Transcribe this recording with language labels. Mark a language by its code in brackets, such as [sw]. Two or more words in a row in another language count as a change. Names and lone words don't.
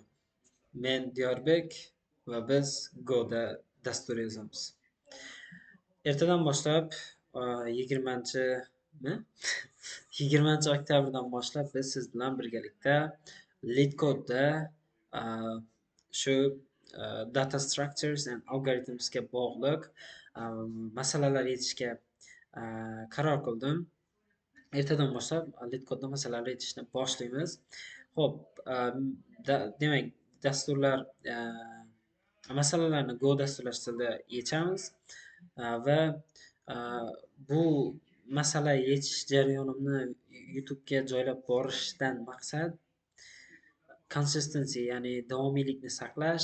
[uz] Men Diyorbek va biz Go'da dastur yozamiz. Ertadan boshlab 20-mi? 20 oktyabrdan boshlab biz siz bilan birgalikda LeetCode'da a, shu [en] data structures and algorithmsga [uz] bog'liq a, masalalar yechishga a, qaror qildim. Ertadan boshlab LeetCode'da masalalar yechishni boshlaymiz. Xo'p, demak, dasturlar masalalarni Go dasturlash tilida yechamiz va a, bu masala yechish jarayonimni YouTube'ga joylab borishdan maqsad consistency, ya'ni davomiylikni saqlash.